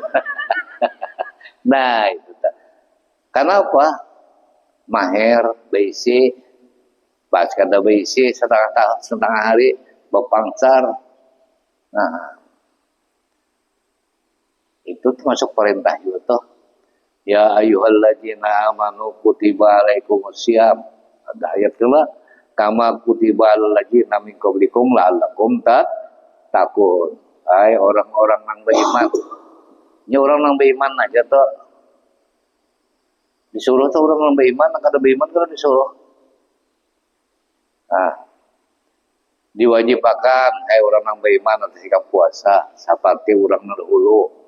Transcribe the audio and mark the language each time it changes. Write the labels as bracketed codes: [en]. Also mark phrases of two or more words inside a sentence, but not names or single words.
[bjn] nah itu karena apa maher beisi pas kada beisi setengah hari bepangsar nah itu termasuk perintah juga toh. [ar] يا أيها الذين آمنوا كتب عليكم الصيام. [bjn] Ada ayat kedua, [ar] كما كتب على الذين من قبلكم لعلكم تتقون. [bjn] Hai orang-orang yang beriman. Ini orang yang beriman aja toh. Disuruh tuh orang yang beriman, kada beriman kada disuruh. Nah, diwajibkan hai orang yang beriman atas sikap puasa seperti orang dahulu.